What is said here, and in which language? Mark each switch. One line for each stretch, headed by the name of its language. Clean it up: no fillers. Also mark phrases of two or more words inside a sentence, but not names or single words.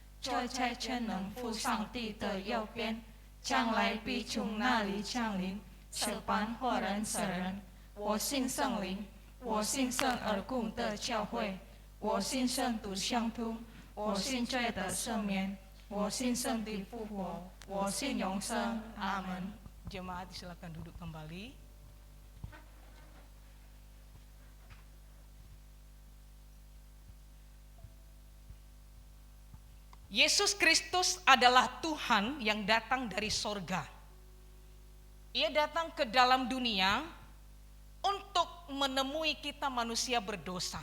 Chinese: 坐在全能父上帝的右边，将来必从那里降临，审判活人死人。我信圣灵，我信圣而共的教会，我信圣徒相通，我信罪的赦免，我信圣的复活，我信永生。阿门。
Indonesian: Jemaat silakan duduk kembali. Yesus Kristus adalah Tuhan yang datang dari sorga. Ia datang ke dalam dunia untuk menemui kita manusia berdosa.